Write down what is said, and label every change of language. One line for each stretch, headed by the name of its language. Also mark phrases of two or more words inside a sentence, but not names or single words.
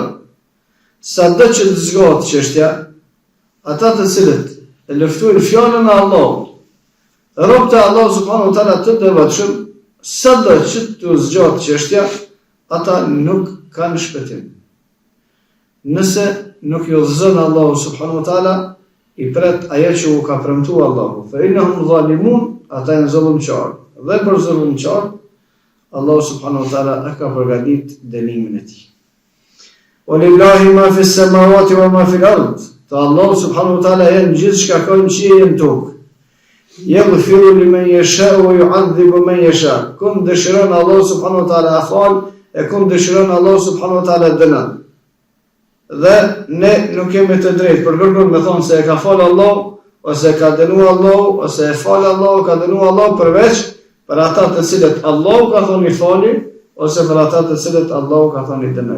Albanian: Sado që të zgohet çështja, ata të cilët e luftojnë fjalën e Allahut, robët e Allahu
Arabic: سبحانه وتعالى
Albanian: të devotshëm, sado që të zgjohet çështja, ata nuk kanë shpëtim. Nëse nuk ju udhëzon Allahu
Arabic: سبحانه وتعالى,
Albanian: i pret ajo që u ka premtuar Allahu.
Arabic: فإنهم ظالمون,
Albanian: ata janë zullumçar. Dhe për zullumçar, Allahu
Arabic: سبحانه وتعالى
Albanian: e ka përgatitur dënimin e tij.
Arabic: ولله ما في السماوات وما في الأرض.
Albanian: Te Allahu
Arabic: سبحانه وتعالى
Albanian: janë gjithçka ka në qiell e në tokë.
Arabic: يغفر لمن يشاء ويعذب من يشاء.
Albanian: Kum dëshiron Allah
Arabic: سبحانه وتعالى
Albanian: afal, e kum dëshiron Allah
Arabic: سبحانه وتعالى
Albanian: dënon. Dhe ne nuk kemi të drejtë për kërkon me thonë se e ka falë Allah ose ka dënu Allahu, ose e fal Allahu, ka dënu Allahu përveç për ata të cilët Allahu ka thonë i fali, ose për ata të cilët Allahu ka thonë i dënoj.